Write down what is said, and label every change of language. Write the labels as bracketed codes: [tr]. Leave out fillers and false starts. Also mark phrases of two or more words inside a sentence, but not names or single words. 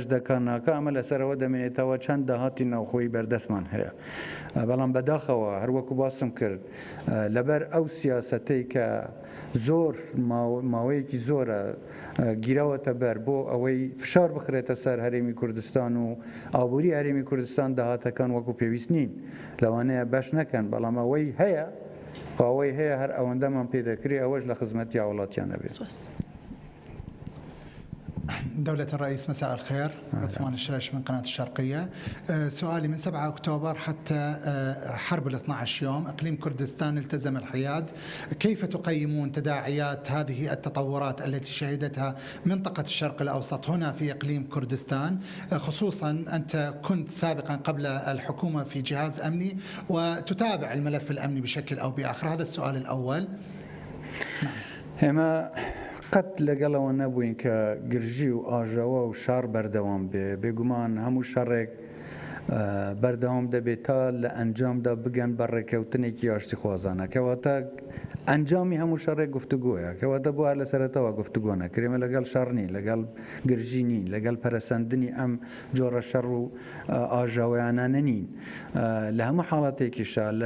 [ckb] دەکان ناکە ئەمە لەسەرەوە دەمێنێتەوە چەند داهاتی ناوخۆی بەردەستمان هەیە بەڵام بەداخەوە هەروەکو باسم کرد لەبەر ئەو سیاسەتەی کە زۆر ماوەیەکی زۆرە گیراوەتە بەر بۆ ئەوەی فشار بخرێتە سەر هەرێمی کوردستان و ئابووری هەرێمی کوردستان داهاتەکان وەکو پێویست نین لەوانەیە بەش نەکەن بەڵام ئەوەی هەیە قاوەی هەیە هەر ئەوەندەمان پێ دەکرێت ئەوەش لە خزمەتی وڵاتیان دەبێت. [ar] دولة الرئيس مساء الخير. عثمان الشراش من قناة الشرقية. سؤالي من 7 أكتوبر حتى حرب 12 يوم إقليم كردستان التزم الحياد، كيف تقيمون تداعيات هذه التطورات التي شهدتها منطقة الشرق الأوسط هنا في إقليم كردستان، خصوصا أنت كنت سابقا قبل الحكومة في جهاز أمني وتتابع الملف الأمني بشكل أو بآخر؟ هذا السؤال الأول. نعم. [ckb] قەت لەگەڵەوە نەبووین کە گرژی و ئاژەوە و شار بەردەوام بێ بێگومان هەموو شەڕێک بەردەوام دەبێت تا لە ئەنجامدا بگەن بە ڕێکەوتنێکی ئاشتی خوازانە کەواتە ئەنجامی هەموو شەڕێک گفتوگۆیە کەواتە بۆ لە سەرەتەوە گفتوگۆ نەکرێمە لەگەڵ شەڕنی لەگەڵ گرژینی لەگەڵ پەرەسەندنی ئەم جۆرە شەڕ و ئاژاویانانە نین لە هەموو حاڵاتێکیشە لە